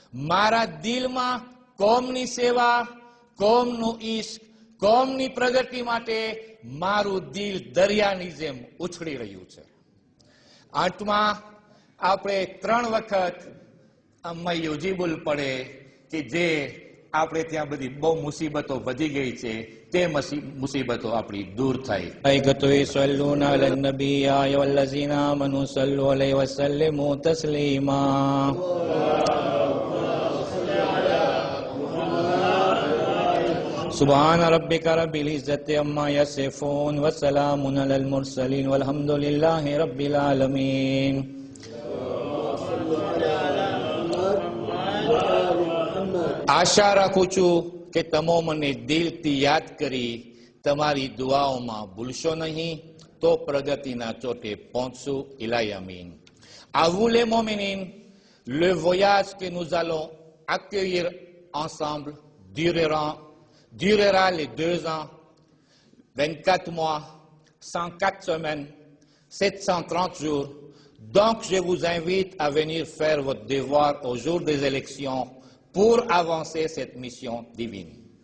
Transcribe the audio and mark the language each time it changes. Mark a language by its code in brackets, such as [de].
[gu] મારા દિલમાં કોમની સેવા, કોમનું ઈશ્ક, કોમની પ્રગતિ માટે મારું દિલ દરિયાની જેમ ઉછળી રહ્યું છે અંતમાં આપણે 3 વખત યુજીબુલ પડે કે જે આપણે ત્યાં બધી બહુ મુસીબતો વધી ગઈ છે તે મુસીબતો આપણી દૂર થાય. [ar] الملائكة يصلون على النبي يا أيها الذين آمنوا صلوا عليه وسلموا تسليما. سبحان ربك رب العزة عما يصفون وسلام على المرسلين والحمد لله رب العالمين. [gu] આશા રાખું છું કે તમે મને દિલથી યાદ કરી તમારી દુઆઓમાં ભૂલશો નહીં, તો પ્રગતિના ચોટે પહોંચશું. Ilahi આમીન. [fr] À vous les mominines, le voyage que nous allons accueillir ensemble durera les 2 ans, 24 mois, 104 semaines, 730 jours. Donc je vous invite à venir faire votre devoir au jour des élections pour avancer cette mission divine.